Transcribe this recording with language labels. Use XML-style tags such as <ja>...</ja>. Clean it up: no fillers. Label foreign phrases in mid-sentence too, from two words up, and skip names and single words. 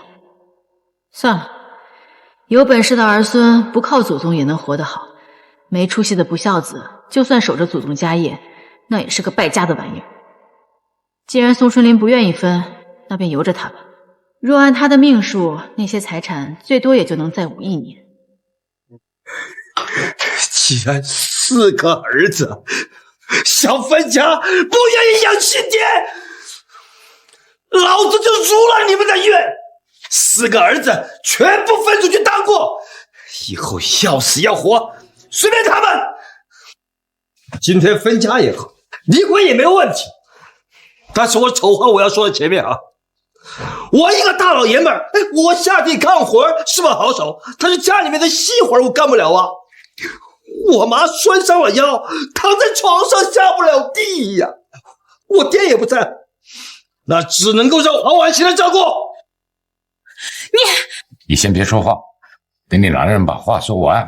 <zh>算了，有本事的兒孫不靠祖宗也能活得好，沒出息的不孝子就算守着祖宗家業，那也是個敗家的玩意兒。既然宋春林不願意分，那便由着他吧。若按他的命數，那些財產最多也就能再捂1年。既然4 個兒子想分家，不願意養親爹，老子就如了你們的願，4個兒子全部分出去當過，以後要死要活隨便他們。今天分家也好，離婚也沒有問題，但是我醜話我要說在前面啊，我一個大老爺們兒，我下地幹活是把好手，但是家裡面的細活我幹不了啊。我媽摔傷了腰，躺在床上下不了地呀，我爹也不在，那只能夠讓黃婉琪來照顧。你先別說話，等你男人把話說完。</zh>